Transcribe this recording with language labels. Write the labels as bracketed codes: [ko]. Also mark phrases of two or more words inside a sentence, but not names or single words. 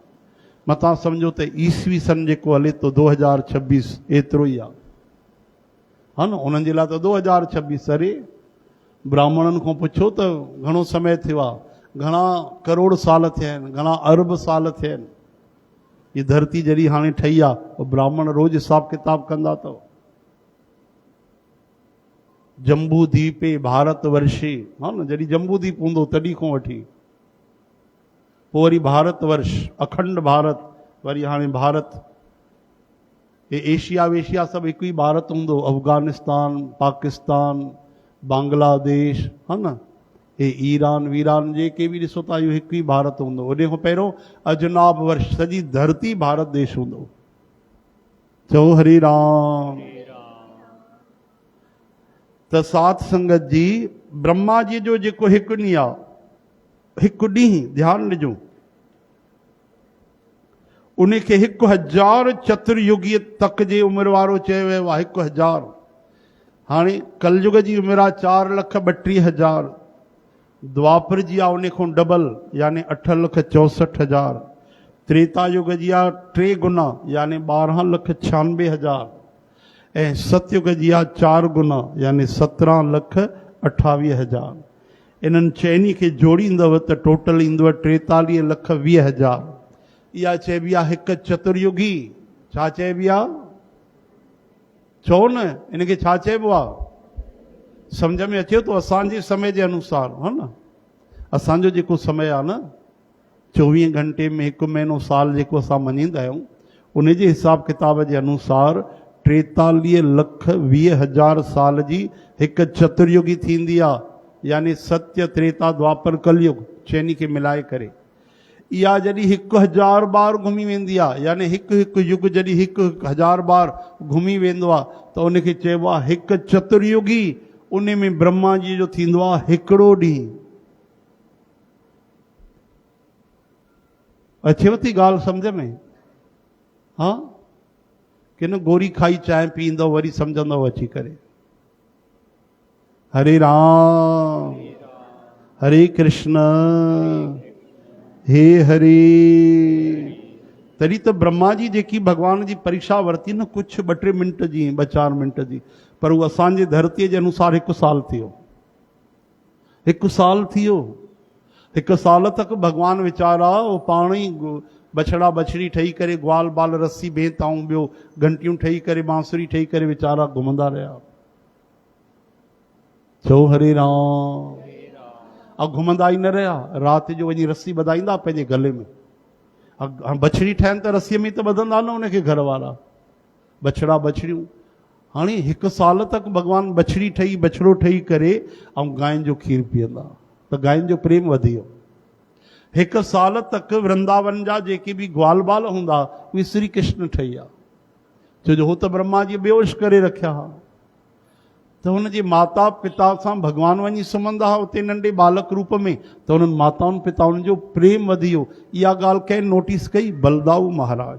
[sd] मतां सम्झो त ईसवी सन जेको हले थो 2026 एतिरो ई आहे, हा न। उन्हनि जे लाइ त 2026। अरे ब्राह्मणनि खां पुछो त घणो समय थियो आहे, घणा करोड़ साल थिया आहिनि, घणा अरब साल थिया आहिनि। ये धरती जॾहिं हाणे ठही आहे, उहो ब्राह्मण रोज़ हिसाब किताब कंदा अथव। [sa] जम्बू द्वीपे भारत वर्षे, [sd] हा न। जॾहिं जम्बू द्वीप हूंदो तॾहिं खां वठी पोइ वरी भारत वर्ष, अखंड भारत, वरी हाणे भारत। ये एशिया वेशिया सभु हिकु ई भारत हूंदो। अफगानिस्तान, पाकिस्तान, बांग्लादेश, हा न। हे ईरान वीरान जेके बि ॾिसो था, इहो हिकु ई भारत हूंदो। उन खां पहिरियों अजनाब वर्ष, सॼी धरती भारत देश हूंदो। चओ हरे राम। त साथ संगत जी, ब्रह्मा जी जो जेको हिकु ॾींहुं आहे, हिकु ॾींहुं ध्यानु ॾिजो, उनखे 1000 चतुर्युगीअ तक जे उमिरि वारो चयो वियो आहे। 1000। हाणे कलयुग जी उमिरि आहे 4,32,000। द्वापर जी आहे उन खां डबल यानी 8,64,000। त्रेता युग जी आहे 3 गुना यानी 12,96,000। ऐं सतयुग जी आहे 4 गुना यानी 17,28,000। इन्हनि चइनी खे जोड़ींदव त टोटल ईंदव 43,20,000। इहा चइबी आहे हिकु चतुर्युगी। छा चइबी आहे? चओ न, इनखे छा चइबो आहे? सम्झ में अचे थो? असांजे समय जे अनुसार, हा न। असांजो जेको समय आहे न, 24 घंटे में 1 महीनो साल जेको असां मञींदा आहियूं, उन जे हिसाब किताब जे अनुसार 43,20,000 साल जी हिकु चतुर्युगी थींदी आहे, यानी सत्य, त्रेता, द्वापर, कलयुग चइनी खे मिलाए करे। इहा जॾहिं 1000 बार घुमी वेंदी आहे, यानी हिकु हिकु युग जॾहिं 1000 बार घुमी वेंदो आहे, त उनखे चइबो आहे हिकु चतुर्युगी। उन में ब्रह्मा जी जो थींदो आहे हिकिड़ो ॾींहुं। अचेव थी ॻाल्हि सम्झ में? हा कि न गोरी खाई चांहि पींदव वरी सम्झंदव अची करे? हरे राम, हरे कृष्ण, हे हरे। तॾहिं त ब्रह्मा जी जेकी भगवान जी परीक्षा वरिती न, कुझु 2-3 मिंट जी, 2-4 मिंट जी, पर उहो असांजे धरतीअ जे अनुसार 1 साल थियो। 1 साल थियो। 1 साल तक भगवान वीचारा वो पाण ई बछड़ा बछड़ी ठही करे, ग्वाल बाल रस्सी भेताऊं, ॿियो घंटियूं ठही करे, बांसुरी ठही करे वीचारा घुमंदा रहिया। चओ हरे राम। ऐं घुमंदा ई न रहिया, राति जो वञी रस्सी ॿधाईंदा पंहिंजे गले में। बछड़ी ठहनि त रस्सीअ में त ॿधंदा न उनखे घर वारा, बछड़ा बछड़ियूं। हाणे 1 साल तक भगवान बछड़ी ठही, बछड़ो ठही करे ऐं गांइ जो खीर पीअंदा, त गांइ जो प्रेम वधी वियो। एक साल तक वृंदावन जा जेके भी ग्वाल बाल हूंदा उहे श्री कृष्ण ठही विया, छो जो हो त ब्रह्मा जी बेहोश करे रखिया हा। तो हुनजे माता पिता सां भगवान वञी सुम्हंदा हा उते नंढे बालक रूप में, त हुननि माताउनि पिताउनि जो प्रेम वधी वियो। इहा ॻाल्हि कंहिं नोटिस कई? बलदाऊ महाराज।